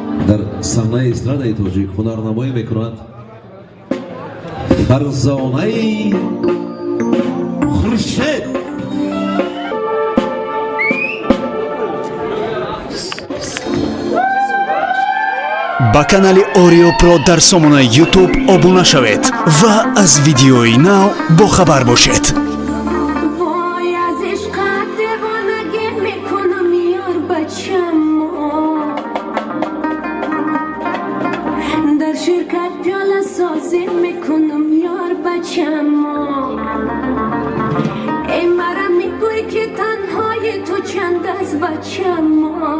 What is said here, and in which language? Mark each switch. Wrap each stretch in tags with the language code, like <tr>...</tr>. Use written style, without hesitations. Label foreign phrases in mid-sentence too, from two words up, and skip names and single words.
<tg>дар саҳнаи эстрадаи тоҷик ҳунарнамоӣ мекунад Фарзонаи Хуршед. ба канали Oreo Pro дар сомонаи YouTube обуна шавед ва аз видеои нав бохабар бошед. дар ширкат пиёла созӣ мекунам ёр бачаму. эй маро мегӯӣ ки танҳои ту чанд аз бачаму.</tg>